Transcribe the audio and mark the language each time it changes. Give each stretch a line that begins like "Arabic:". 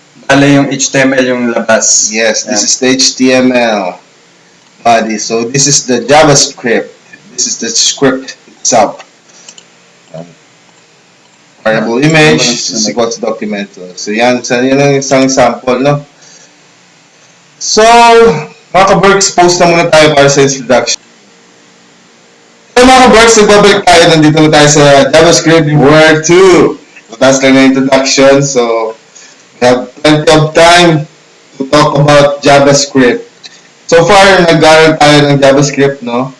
Filipino: Bale yung HTML yung labas.
English: Yes, this is the HTML body. So this is the JavaScript. This is the script itself. Variable image is equal to document.
Filipino: So yan ang isang example, no? So, mga ka-Berks, post na muna tayo para sa introduction. So, mga ka-Berks, nagbabalik tayo. Nandito na tayo sa JavaScript Word 2.
English: So, that's
Filipino: lang na
English: introduction. So, we have plenty of time to talk about JavaScript.
Filipino: So far, nag-aaral tayo ng JavaScript, no?